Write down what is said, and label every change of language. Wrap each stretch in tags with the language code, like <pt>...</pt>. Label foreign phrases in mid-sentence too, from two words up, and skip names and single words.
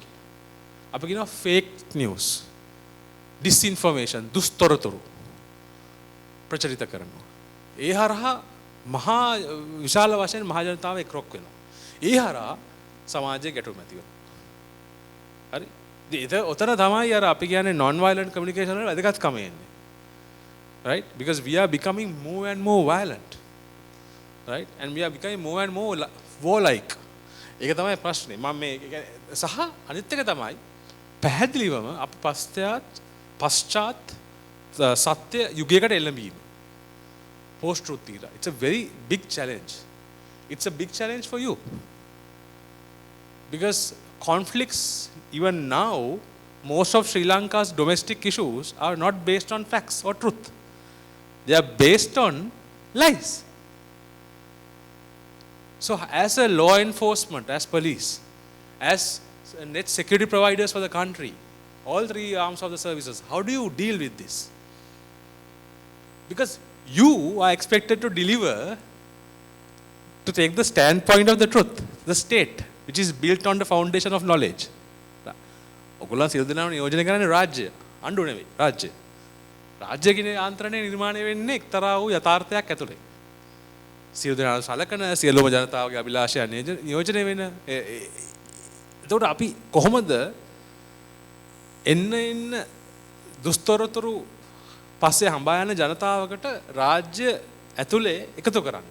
<si>අපි කියනවා</si> <en>fake news,</en> <si>ඩිස්ඉන්ෆර්මේෂන්, දුස්තොරතුරු. ප්‍රචලිත කරනවා. ඒ හරහා මහා විශාල වශයෙන් මහ ජනතාව එක්රොක් වෙනවා. ඒ හරහා සමාජයේ ගැටුම් ඇති වෙනවා. හරි. ඉතින් ඔතන තමයි අර අපි කියන්නේ</si> <en>non violent communication</en> <si>වල වැදගත්කම එන්නේ.</si> <en>Right? Because we are becoming more and more violent. Right? And we are becoming more and more warlike.</en> <si>ඒක තමයි ප්‍රශ්නේ. මම මේ සහ අනිත් එක තමයි පැහැදිලිවම අපි පශ්චාත් සත්‍ය යුගයකට එළඹීම.</si> <en>Post truth era. It's a very big challenge. It's a big challenge for you. Because conflicts even now, most of Sri Lanka's domestic issues are not based on facts or truth. They are based on lies. So as a law enforcement, as police, as net security providers for the country, all three arms of the services, how do you deal with this? Because you are expected to deliver, to take the standpoint of the truth, the state, which is built on the foundation of knowledge.</en> <si>ඔගොල්ලන් සියලු දෙනාම නියෝජනය කරන්නේ රාජ්‍ය, අඬු නෙවෙයි රාජ්‍ය. රාජ්‍ය කියන යාන්ත්‍රණය නිර්මාණය වෙන්නේ එක්තරා වූ යථාර්ථයක් ඇතුලේ. සියලු දෙනා සලකන සියලුම ජනතාවගේ අභිලාෂයන් නියෝජනය වෙන. එතකොට අපි කොහොමද එන්න දුස්තරතුරු පස්සේ හඹා යන ජනතාවකට රාජ්‍ය ඇතුලේ එකතු කරන්නේ?</si>